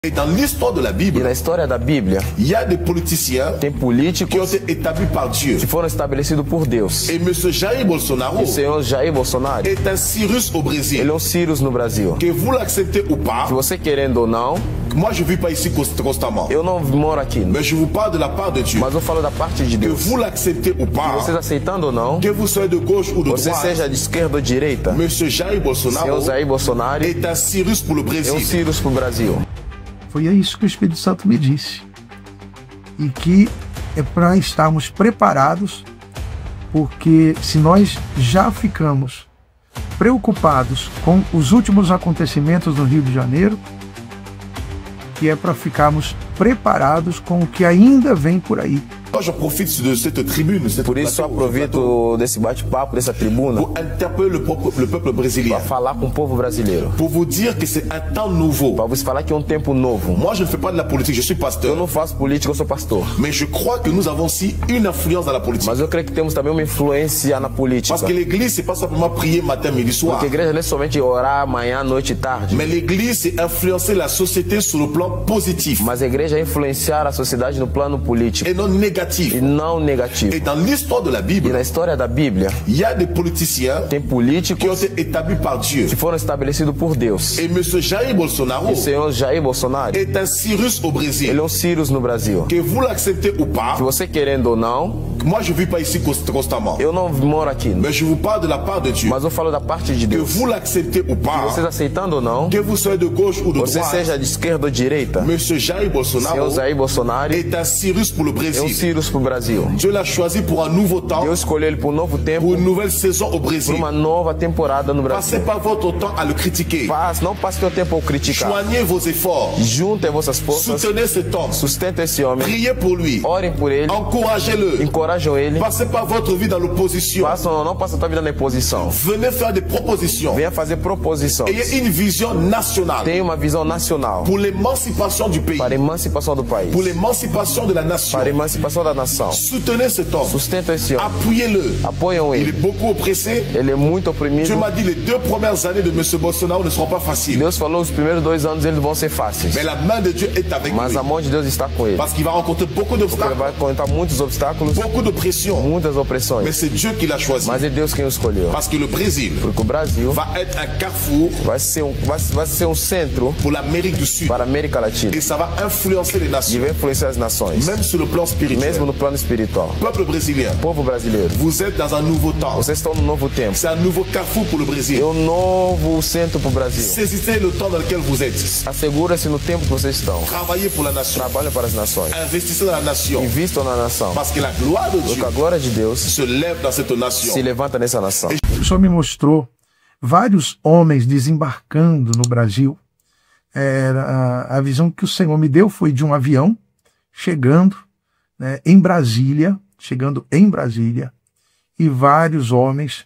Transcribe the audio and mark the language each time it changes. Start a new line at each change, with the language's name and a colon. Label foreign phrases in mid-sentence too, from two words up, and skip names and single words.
French: Et dans l'histoire de la Bible,
Portuguese: E na história da Bíblia,
French: il y a des politiciens
Portuguese: tem
French: qui ont
Portuguese: políticos
French: été établis par Dieu.
Portuguese: que foram estabelecidos por Deus.
French: Et M. Jair Bolsonaro
Portuguese: O senhor Jair Bolsonaro,
French: est un Cyrus au Brésil.
Portuguese: ele é um Cyrus no Brasil.
French: Que vous l'acceptez ou pas,
Portuguese: Se você querendo ou não,
French: moi je ne vis pas ici constamment.
Portuguese: eu não moro aqui,
French: Mais je vous parle de la part de Dieu.
Portuguese: mas eu falo da parte de
French: Que
Portuguese: Deus.
French: vous l'acceptez ou pas,
Portuguese: Vocês aceitando ou não,
French: que vous soyez de gauche ou de
Portuguese: você
French: droite,
Portuguese: seja de esquerda ou de direita,
French: M. Jair Bolsonaro
Portuguese: senhor Jair Bolsonaro
French: est un Cyrus pour le
Portuguese: é um
French: Brésil.
Portuguese: Cyrus pro Brasil. Foi isso que o Espírito Santo me disse. E que é para estarmos preparados, porque se nós já ficamos preocupados com os últimos acontecimentos no Rio de Janeiro, que é para ficarmos preparados com o que ainda vem por aí.
French: Moi, je profite de cette tribune, cette
Portuguese: Por isso eu aproveito desse bate-papo, dessa tribuna,
French: pour interpeller le peuple brésilien.
Portuguese: para falar com o povo brasileiro.
French: Pour vous dire que c'est un temps nouveau.
Portuguese: Para você falar que é um tempo novo.
French: Moi, je ne fais pas de la politique, je suis
Portuguese: Eu
French: pasteur.
Portuguese: não faço política, eu sou pastor.
French: Mais je crois que nous avons aussi une influence dans la politique.
Portuguese: Mas eu creio que temos também uma influência na política.
French: Parce que l'église, c'est pas simplement prier matin, midi, soir.
Portuguese: Porque a igreja não é somente orar manhã, noite e tarde.
French: Mais l'église, c'est influencer la société sur le plan positif
Portuguese: Mas a igreja é influenciar a sociedade no plano político
French: et non négatif.
Portuguese: e não negativo.
French: Et dans l'histoire de la
Portuguese: E
French: Bible,
Portuguese: na história da Bíblia,
French: il y a des politiciens
Portuguese: tem
French: qui
Portuguese: políticos
French: ont été établis par Dieu.
Portuguese: que foram estabelecidos por Deus.
French: Et M. Jair Bolsonaro
Portuguese: E o senhor Jair Bolsonaro,
French: est un Cyrus au
Portuguese: ele
French: Brésil.
Portuguese: é um Cyrus no Brasil.
French: Que vous l'acceptez ou pas,
Portuguese: Se você querendo ou não,
French: moi je ne vis pas ici constamment.
Portuguese: eu não moro aqui,
French: Mais je vous parle de la part de Dieu.
Portuguese: mas eu falo da parte de
French: Que
Portuguese: Deus.
French: vous l'acceptez ou pas,
Portuguese: Vocês aceitando ou não,
French: que vous soyez de gauche ou de
Portuguese: você
French: droite,
Portuguese: seja de esquerda ou de direita,
French: M. Jair Bolsonaro
Portuguese: senhor Jair Bolsonaro
French: est un Cyrus pour le
Portuguese: é um
French: Brésil.
Portuguese: Cyrus pro Brasil.
French: Dieu l'a choisi pour un nouveau temps,
Portuguese: Deus escolheu ele para um novo tempo,
French: pour une nouvelle saison au
Portuguese: para
French: Brésil.
Portuguese: uma nova temporada no
French: Passez
Portuguese: Brasil.
French: pas votre temps à le critiquer.
Portuguese: Não passe seu tempo ao criticar.
French: Joignez vos efforts.
Portuguese: Juntem vossas forças,
French: Soutenez cet homme.
Portuguese: sustentem esse homem,
French: Priez pour lui.
Portuguese: orem por ele,
French: Encouragez-le.
Portuguese: encorajam ele.
French: Passez pas votre vie dans l'opposition.
Portuguese: Não passe a tua vida na imposição.
French: Venez faire des propositions.
Portuguese: Venha fazer proposições.
French: Ayez une vision nationale
Portuguese: Tenha uma visão nacional
French: pour l'émancipation du pays,
Portuguese: para a emancipação do país,
French: pour l'émancipation de la nation.
Portuguese: para a emancipação da nação.
French: Soutenez cet homme.
Portuguese: Sustenta esse homem.
French: Appuyez-le.
Portuguese: Apoiam
French: Il est
Portuguese: ele.
French: beaucoup oppressé.
Portuguese: Ele é muito
French: Dieu
Portuguese: oprimido.
French: m'a dit les 2 premières années de M. Bolsonaro ne seront pas faciles.
Portuguese: Deus falou os primeiros 2 anos eles vão ser fáceis.
French: Mais la main de Dieu est avec
Portuguese: Mas
French: lui.
Portuguese: a mão de Deus está com ele.
French: Parce qu'il va rencontrer beaucoup
Portuguese: Ele
French: d'obstacles,
Portuguese: vai encontrar muitos obstáculos,
French: beaucoup de pression.
Portuguese: muitas
French: Mais
Portuguese: opressões.
French: c'est Dieu qui l'a choisi.
Portuguese: Mas é Deus quem o escolheu.
French: Parce que le Brésil
Portuguese: Porque o Brasil
French: va être un carrefour
Portuguese: vai ser um centro
French: pour l'Amérique du Sud.
Portuguese: para a América Latina.
French: Et ça va influencer les
Portuguese: E
French: nations,
Portuguese: vai influenciar as nações,
French: même sur le plan spirituel.
Portuguese: mesmo no plano espiritual.
French: Peuple brésilien,
Portuguese: Povo brasileiro,
French: vous êtes dans un nouveau temps.
Portuguese: vocês estão no novo tempo.
French: C'est un nouveau carrefour pour le Brésil.
Portuguese: É um novo centro para o Brasil.
French: Saisissez le temps dans lequel vous êtes.
Portuguese: Assegura-se no tempo que vocês estão.
French: Travaillez pour la nation.
Portuguese: Trabalhem para as nações.
French: Investissez dans la nation.
Portuguese: Invistam na nação.
French: Parce que la gloire de
Portuguese: Porque
French: Dieu
Portuguese: a glória de Deus
French: se lève dans cette nation.
Portuguese: se levanta nessa nação. O Senhor me mostrou vários homens desembarcando no Brasil. A visão que o Senhor me deu foi de um avião chegando, né, em Brasília, e vários homens.